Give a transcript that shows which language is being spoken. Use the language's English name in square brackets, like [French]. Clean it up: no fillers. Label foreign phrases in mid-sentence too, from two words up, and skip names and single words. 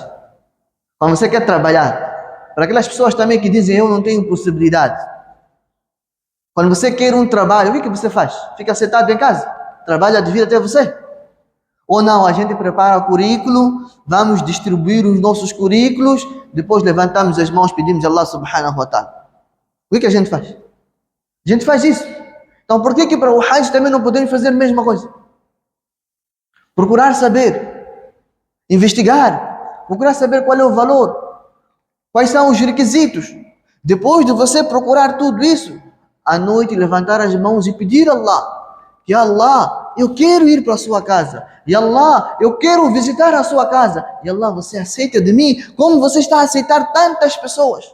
[Portuguese] Quando você quer trabalhar, para aquelas pessoas também que dizem eu não tenho possibilidade. Quando você quer um trabalho, o que você faz? Fica sentado em casa? Trabalha de vir até você? Ou não, a gente prepara o currículo, vamos distribuir os nossos currículos, depois levantamos as mãos, pedimos a Allah [Arabic] سبحانه وتعالى. [Portuguese] O que a gente faz? A gente faz isso. Então por que para o Hajj também não podemos fazer a mesma coisa? Procurar saber, investigar, procurar saber qual é o valor, quais são os requisitos. Depois de você procurar tudo isso, à noite levantar as mãos e pedir a Allah, que Allah, eu quero ir para a sua casa, e Allah, eu quero visitar a sua casa, e Allah, você aceita de mim como você está a aceitar tantas pessoas.